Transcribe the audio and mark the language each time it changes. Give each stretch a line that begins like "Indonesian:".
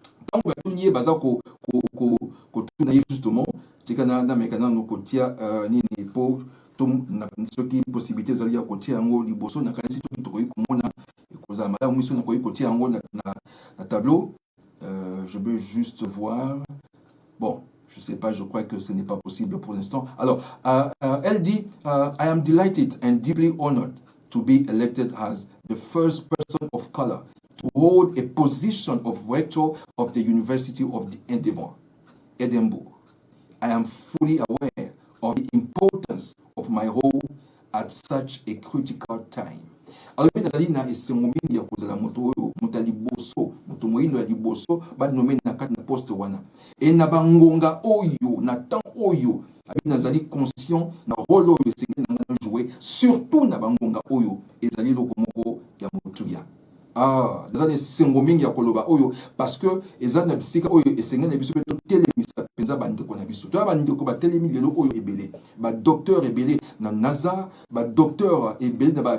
Lingala: Donc batunye baza ko tuna justement tikana na mekana no kotia nini po tom na soki possibilité zali ya kotia ngo liboso na kanisi to koyi komona koza mala mission na koyi kotia ngo na tableau.
French: Je veux juste voir. Bon, je ne sais pas, je crois que ce n'est pas possible pour l'instant. Alors, elle dit,
English: I am delighted and deeply honored to be elected as the first person of color to hold a position of rector of the University of Edinburgh. I am fully aware of the importance of my role at such a critical time.
Lingala: alors nazali na esengo mingi ya kozala moto oyo moto ya liboso moto moyindo ya liboso banome na kati na poste wana e na bangonga oyo na temps oyo abi nazali conscient na rôle oyo esengi na nga jouer surtout na bangonga oyo ezali eloko moko ya motuya nazali esengo mingi ya koloba oyo parce que eza na bisika oyo esengi na biso mpe totelemisa mpenza bandeko na biso toya bandeko batelemi lelo oyo ebele badocteur ebele na NASA badocteur ebele